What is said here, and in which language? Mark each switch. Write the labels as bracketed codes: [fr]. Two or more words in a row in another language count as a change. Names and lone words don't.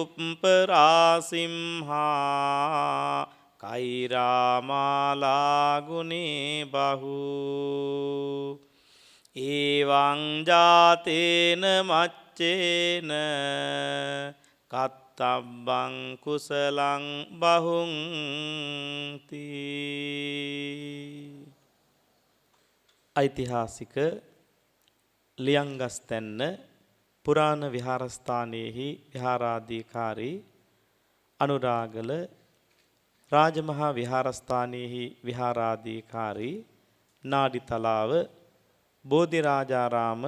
[pi] පුප්පරාසිම්හා කෛරාමාලා ගුනේ බහු එවං ජාතේන මච්චේන කත්තබ්බං කුසලං බහුන්ති. [si] ඓතිහාසික ලියංගස්තැන්න පුරාණ විහාරස්ථානයේහි විහාරාධිකාරී අනුරාගල රාජමහා විහාරස්ථානයේහි විහාරාධිකාරී නාඩිතලාව බෝධිරාජාරාම